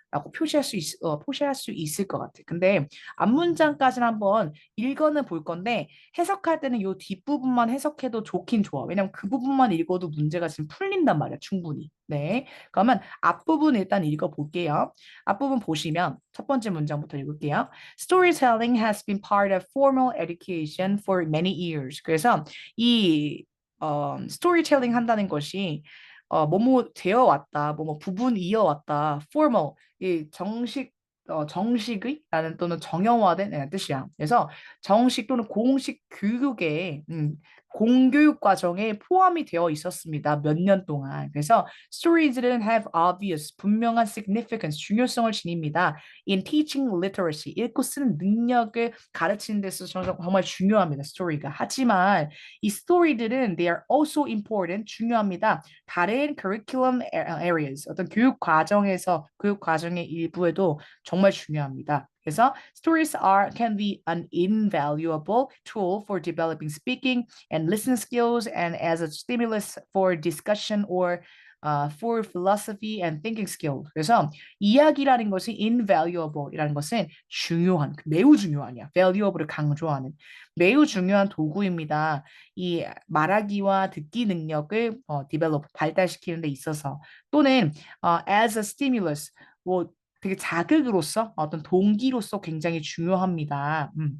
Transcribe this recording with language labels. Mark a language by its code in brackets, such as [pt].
[ko] 라고 표시할 수 있을 것 같아. 근데 앞문장까지는 한번 읽어는 볼 건데 해석할 때는 요 뒷부분만 해석해도 좋긴 좋아. 왜냐면 그 부분만 읽어도 문제가 지금 풀린단 말이야, 충분히. 네. 그러면 앞부분 일단 읽어볼게요. 앞부분 보시면 첫 번째 문장부터 읽을게요. [en] Storytelling has been part of formal education for many years. [ko] 그래서 이 스토리텔링 한다는 것이 뭐뭐 되어 왔다, 뭐뭐 부분 이어왔다, formal 이 정식의 라는 또는 정형화된 뜻이야. 그래서 정식 또는 공식 교육에 공교육 과정에 포함이 되어 있었습니다. 몇 년 동안. 그래서 stories들은 [en] have obvious [ko] 분명한 significance 중요성을 지닙니다. [en] In teaching literacy [ko] 읽고 쓰는 능력을 가르치는 데서 정말 중요합니다. 스토리가. 하지만 이 스토리들은 [en] they are also important [ko] 중요합니다. 다른 [en] curriculum areas [ko] 어떤 교육 과정의 일부에도 정말 중요합니다. 그래서 [en] stories can be an invaluable tool for developing speaking and listening skills and as a stimulus for discussion or for philosophy and thinking skill. [ko] 그래서 이야기라는 것이 invaluable이라는 것은 중요한, 매우 중요한이야. valuable을 강조하는 매우 중요한 도구입니다. 이 말하기와 듣기 능력을 develop, 발달시키는 데 있어서 또는 as a stimulus, 뭐 되게 자극으로서 어떤 동기로서 굉장히 중요합니다.